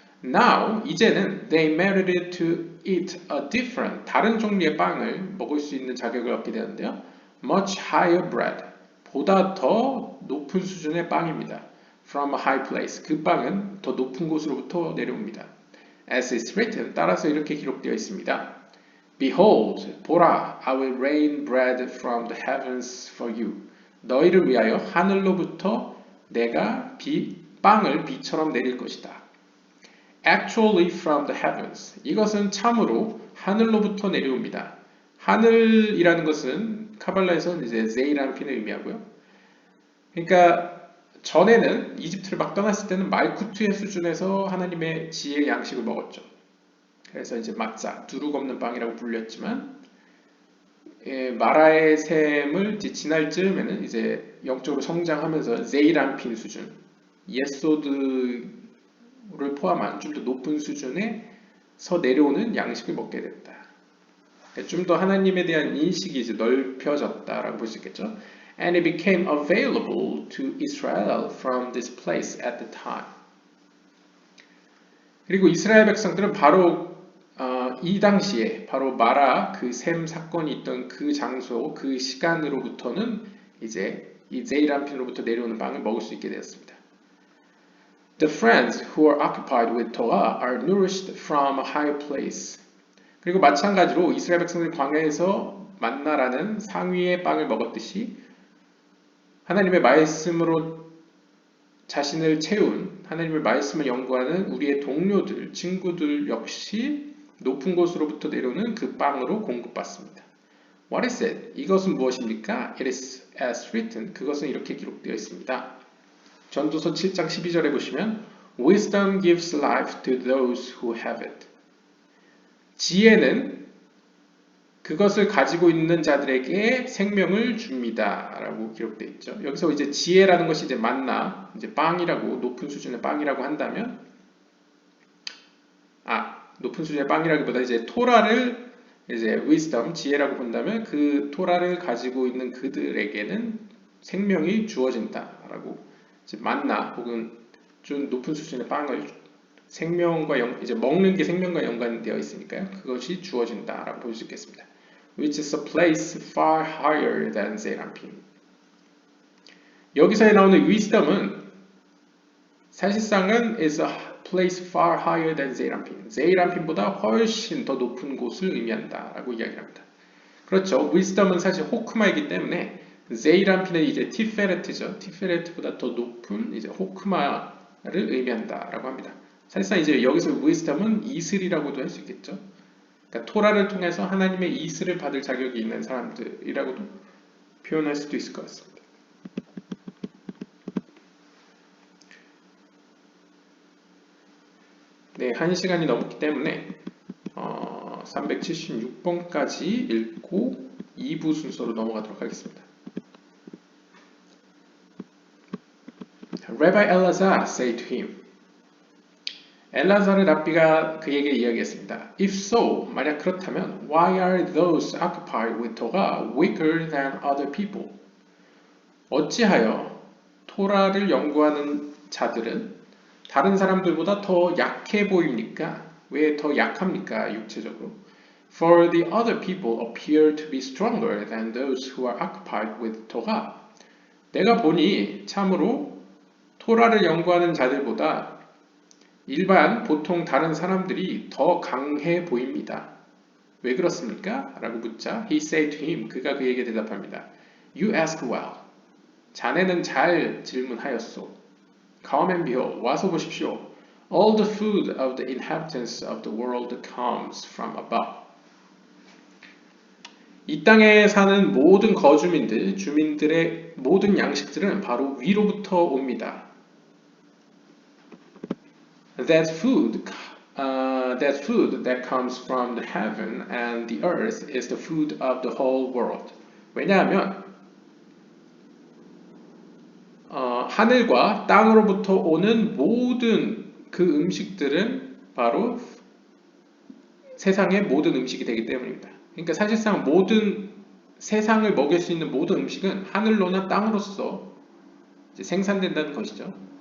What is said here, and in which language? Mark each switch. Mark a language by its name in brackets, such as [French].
[English] Now, [Korean] 이제는 [English] they merited to eat a different, [Korean] 다른 종류의 빵을 먹을 수 있는 자격을 얻게 되는데요. [English] Much higher bread, [Korean] 보다 더 높은 수준의 빵입니다. [English] From a high place, [Korean] 그 빵은 더 높은 곳으로부터 내려옵니다. [English] As is written, [Korean] 따라서 이렇게 기록되어 있습니다. [English] Behold, [Korean] 보라, [English] I will rain bread from the heavens for you. [Korean] 너희를 위하여 하늘로부터 내가 빵을 비처럼 내릴 것이다. [English] Actually from the heavens. [Korean] 이것은 참으로 하늘로부터 내려옵니다. 하늘이라는 것은 카발라에서는 이제 제이라는 핀을 의미하고요. 그러니까 전에는 이집트를 막 떠났을 때는 말쿠트의 수준에서 하나님의 지혜의 양식을 먹었죠. 그래서 이제 마짜, 누룩 없는 빵이라고 불렸지만 마라의 셈을 지날 즈음에는 이제 영적으로 성장하면서 제이란핀 수준, 예소드를 포함한 좀 더 높은 수준에서 내려오는 양식을 먹게 됐다. 좀 더 하나님에 대한 인식이 이제 넓혀졌다라고 볼 수 있겠죠. [English] and it became available to Israel from this place at the time. [Korean] 그리고 이스라엘 백성들은 바로 이 당시에 바로 마라 그 샘 사건이 있던 그 장소 그 시간으로부터는 이제 이 제이람핀으로부터 내려오는 빵을 먹을 수 있게 되었습니다. [English] The friends who are occupied with Torah are nourished from a higher place. [Korean] 그리고 마찬가지로 이스라엘 백성들이 광야에서 만나라는 상위의 빵을 먹었듯이 하나님의 말씀으로 자신을 채운 하나님의 말씀을 연구하는 우리의 동료들, 친구들 역시 높은 곳으로부터 내려오는 그 빵으로 공급받습니다. [English] What is it? [Korean] 이것은 무엇입니까? [English] It is as written. [Korean] 그것은 이렇게 기록되어 있습니다. 전도서 7장 12절에 보시면 [English] Wisdom gives life to those who have it. [Korean] 지혜는 그것을 가지고 있는 자들에게 생명을 줍니다. 라고 기록되어 있죠. 여기서 이제 지혜라는 것이 이제 만나, 이제 빵이라고, 높은 수준의 빵이라고 한다면, 높은 수준의 빵이라기보다 이제 토라를 이제 wisdom, 지혜라고 본다면 그 토라를 가지고 있는 그들에게는 생명이 주어진다. 라고 이제 만나 혹은 좀 높은 수준의 빵을 생명과 이제 먹는 게 생명과 연관되어 있으니까요. 그것이 주어진다라고 볼 수 있겠습니다. [English] Which is a place far higher than 세라핌. [Korean] 여기서 나오는 wisdom은 사실상은 [English] is a place far higher than 세라핌. [Korean] 세라핌보다 훨씬 더 높은 곳을 의미한다라고 이야기합니다. 그렇죠. wisdom은 사실 호크마이기 때문에 세이람핀은 이제 티페레트죠. 티페레트보다 더 높은 이제 호크마를 의미한다라고 합니다. 사실상 이제 여기서 wisdom은 이슬이라고도 할 수 있겠죠. 그러니까 토라를 통해서 하나님의 이슬을 받을 자격이 있는 사람들이라고도 표현할 수도 있을 것 같습니다. 네, 1시간이 넘었기 때문에 376번까지 읽고 2부 순서로 넘어가도록 하겠습니다. [English] Rabbi Elazar said to him, [Korean] 엘라자르 랍비가 그에게 이야기했습니다. [English] If so, [Korean] 만약 그렇다면, [English] why are those occupied with Torah weaker than other people? [Korean] 어찌하여 토라를 연구하는 자들은 다른 사람들보다 더 약해 보입니까? 왜 더 약합니까? 육체적으로. [English] For the other people appear to be stronger than those who are occupied with Torah. [Korean] 내가 보니 참으로 토라를 연구하는 자들보다 일반 보통 다른 사람들이 더 강해 보입니다. 왜 그렇습니까? 라고 묻자 [English] He said to him, [Korean] 그가 그에게 대답합니다. [English] You ask well. [Korean] 자네는 잘 질문하였소. [English] Come and behold. [Korean] 와서 보십시오. [English] All the food of the inhabitants of the world comes from above. [Korean] 이 땅에 사는 모든 거주민들, 주민들의 모든 양식들은 바로 위로부터 옵니다. [English] That food that comes from the heaven and the earth is the food of the whole world. [Korean] 왜냐하면 하늘과 땅으로부터 오는 모든 그 음식들은 바로 세상의 모든 음식이 되기 때문입니다. 그러니까 사실상 모든 세상을 먹일 수 있는 모든 음식은 하늘로나 땅으로서 이제 생산된다는 것이죠.